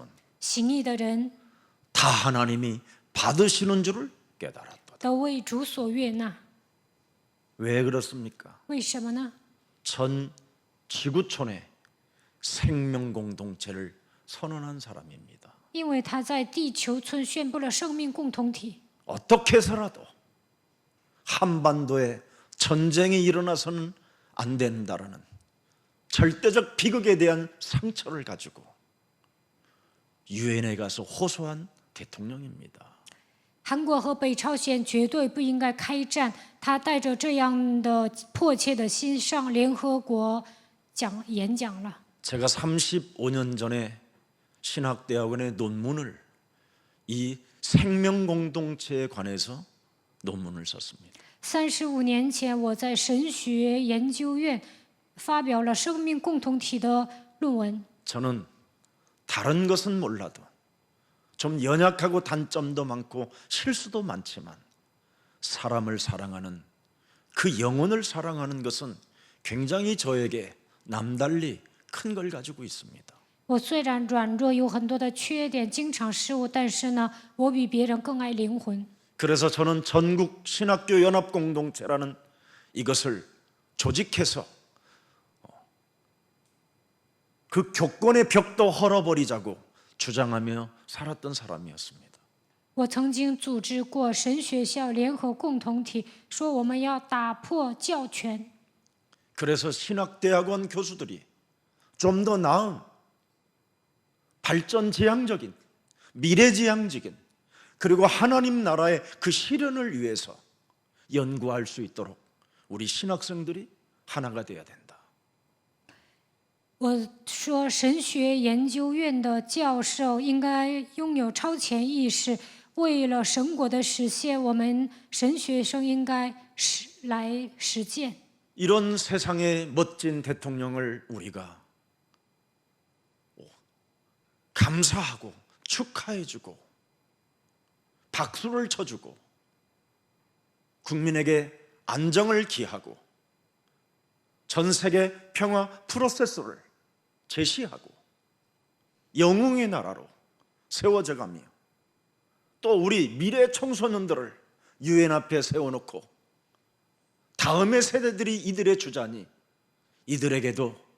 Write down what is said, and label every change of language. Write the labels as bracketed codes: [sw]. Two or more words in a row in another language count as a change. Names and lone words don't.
[zh] 行义的人 [ko] 다 하나님이 받으시는 줄을 깨달았다. [zh] 都为主所悦纳。 [ko] 왜 그렇습니까? [zh] 为什么呢？ [ko] 전 지구촌의 생명 공동체를 선언한 사람입니다. [zh] 因为他在地球村宣布了生命共同体。 [ko] 어떻게 해서라도 한반도에 전쟁이 일어나서는 안 된다라는 절대적 비극에 대한 상처를 가지고 유엔에 가서 호소한 대통령입니다. [zh] 韩国和北朝鲜绝对不应该开战。他带着这样的迫切的心上联合国演讲了。 [ko] 제가 35년 전에 신학대학원의 논문을 이 생명 공동체에 관해서 논문을 썼습니다. [zh] 35 年前，我在神学研究院发表了生命共同体的论文。 [ko] 저는 다른 것은 몰라도 좀 연약하고 단점도 많고 실수도 많지만 사람을 사랑하는 그 영혼을 사랑하는 것은 굉장히 저에게 남달리 큰 걸 가지고 있습니다. [zh] 我虽然软弱，有很多的缺点，经常失误，但是呢，我比别人更爱灵魂。 [ko] 그래서 저는 전국 신학교 연합 공동체라는 이것을 조직해서 그 교권의 벽도 헐어버리자고 주장하며 살았던 사람이었습니다. [zh] 我曾经组织过神学校联合共同体，说我们要打破教权。 [ko] 그래서 신학대학원 교수들이 좀 더 나은 발전지향적인 미래지향적인 그리고 하나님 나라의 그 실현을 위해서 연구할 수 있도록 우리 신학생들이 하나가 되어야 된다. [zh] 我说，神学研究院的教授应该拥有超前意识，为了神国的实现，我们神学生应该来实践。 [ko] 이런 세상의 멋진 대통령을 우리가 감사하고 축하해주고 박수를 쳐주고 국민에게 안정을 기하고 전 세계 평화 프로세스를 제시하고 영웅의 나라로 세워져가며 또 우리 미래 청소년들을 유엔 앞에 세워놓고 다음의 세대들이 이들의 주자니 이들에게도